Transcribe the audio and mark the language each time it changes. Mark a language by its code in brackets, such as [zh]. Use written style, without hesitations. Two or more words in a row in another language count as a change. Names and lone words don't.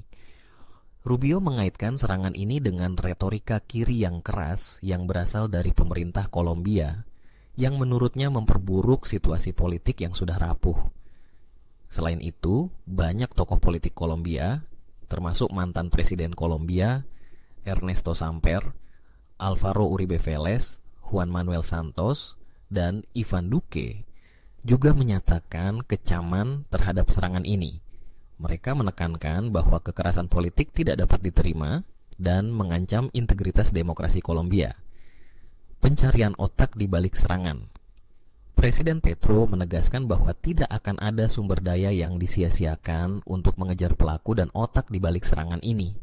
[id] Rubio mengaitkan serangan ini dengan retorika kiri yang keras yang berasal dari pemerintah Kolombia, yang menurutnya memperburuk situasi politik yang sudah rapuh. Selain itu, banyak tokoh politik Kolombia, termasuk mantan Presiden Kolombia, Ernesto Samper, Alvaro Uribe Vélez, Juan Manuel Santos, dan Iván Duque, juga menyatakan kecaman terhadap serangan ini. Mereka menekankan bahwa kekerasan politik tidak dapat diterima dan mengancam integritas demokrasi Kolombia. Pencarian otak di balik serangan. Presiden Petro menegaskan bahwa tidak akan ada sumber daya yang disia-siakan untuk mengejar pelaku dan otak di balik serangan ini.